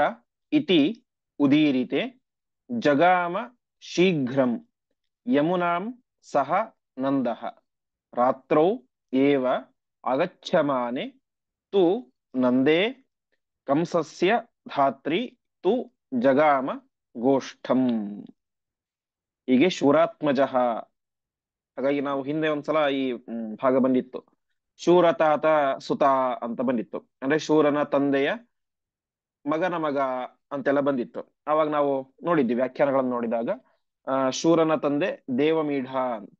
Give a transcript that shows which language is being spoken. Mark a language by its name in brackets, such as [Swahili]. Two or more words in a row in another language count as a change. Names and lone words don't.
[Sanskrit] इति उदीरिते जगाम शीघ्रं यमुनां सह नन्दः रात्रौ एव आगच्छमाने तु नन्दे कंसस्य धात्री तु जगाम ಗೋಷ್ಠಂ। [Kannada] ಹೀಗೆ ಶೂರಾತ್ಮಜಃ. ಹಾಗಾಗಿ ನಾವು ಹಿಂದೆ ಒಂದ್ಸಲ ಈ ಭಾಗ ಬಂದಿತ್ತು. ಶೂರತಾತ ಸುತ ಅಂತ ಬಂದಿತ್ತು, ಅಂದ್ರೆ ಶೂರನ ತಂದೆಯ ಮಗನ ಮಗ ಅಂತೆಲ್ಲ ಬಂದಿತ್ತು. ಅವಾಗ ನಾವು ನೋಡಿದ್ವಿ ವ್ಯಾಖ್ಯಾನಗಳನ್ನು ನೋಡಿದಾಗ, ಶೂರನ ತಂದೆ ದೇವಮೀಢ ಅಂತ.